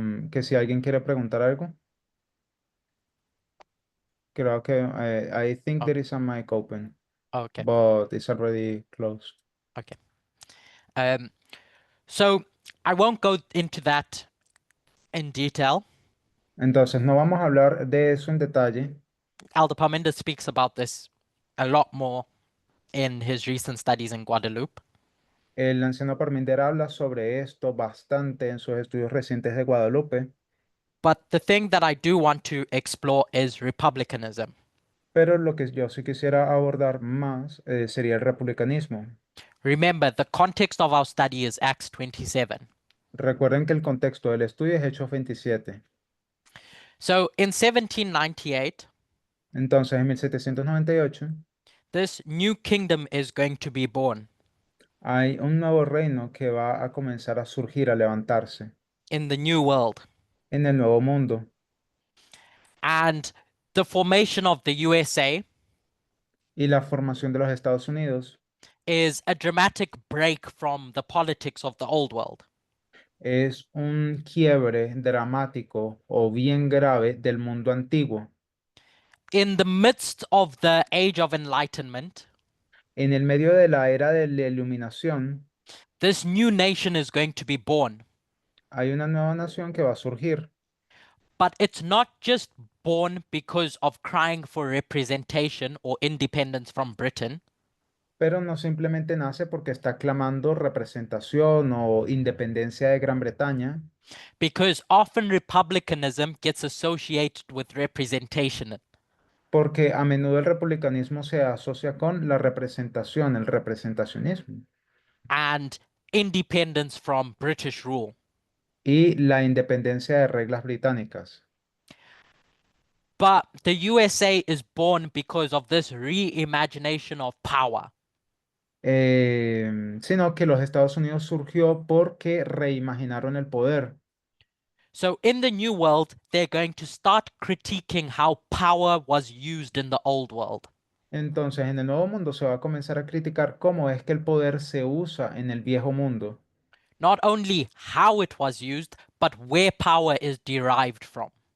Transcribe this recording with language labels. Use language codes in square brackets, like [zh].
[es] Que si alguien quiere preguntar algo. Creo que [en] I think Oh. there is a mic open, Okay, but it's already closed. okay. So I won't go into that in detail. [es] Entonces, no vamos a hablar de eso en detalle. [en] Elder Parminder speaks about this a lot more in his recent studies in Guadeloupe. [es] El anciano Parminder habla sobre esto bastante en sus estudios recientes de Guadalupe, [en] But the thing that I do want to explore is republicanism. [es] pero lo que yo sí quisiera abordar más sería el republicanismo. [en] Remember, the context of our study is Acts 27. [es] Recuerden que el contexto del estudio es Hechos 27. [en] So in 1798, [es] Entonces, en 1798 [en] this new kingdom is going to be born [es] hay un nuevo reino que va a comenzar a surgir, a levantarse [en] in the new world. [es] en el nuevo mundo. [en] And the formation of the USA [es] Y la formación de los Estados Unidos [en] is a dramatic break from the politics of the old world. [es] es un quiebre dramático o bien grave del mundo antiguo. [en] In the midst of the age of enlightenment, [es] En el medio de la era de la iluminación, [en] this new nation is going to be born. [es] hay una nueva nación que va a surgir, [en] But it's not just born because of crying for representation or independence from Britain. [es] pero no simplemente nace porque está clamando representación o independencia de Gran Bretaña, [en] Because often republicanism gets associated with representation. [es] porque a menudo el republicanismo se asocia con la representación, el representacionismo [en] And independence from British rule. [es] y la independencia de reglas británicas. [en] But the USA is born because of this reimagination of power. [es] Sino que los Estados Unidos surgió porque reimaginaron el poder. [en] So in the new world, they're going to start critiquing how power was used in the old world. [es] Entonces, en el nuevo mundo se va a comenzar a criticar cómo es que el poder se usa en el viejo mundo. [en] Not only how it was used, but where power is derived from.